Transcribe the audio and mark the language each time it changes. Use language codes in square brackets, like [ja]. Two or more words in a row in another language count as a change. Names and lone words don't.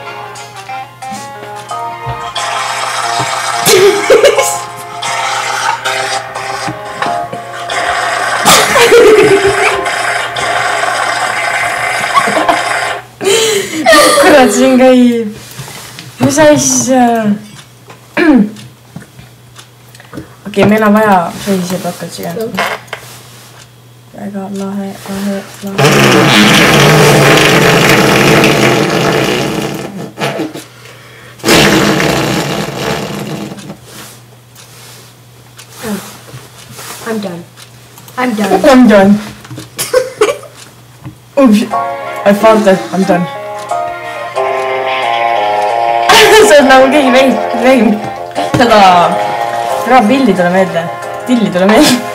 [et] Kurat, siin käib. Mis asja? Okei, meil on vaja sellise pakatsi ka. Väga lahe. [en] I'm done. Oops, I found that, I'm done. [et] See on nagu keegi vein. Seda pilli tule meelde. Tilli tule meelde.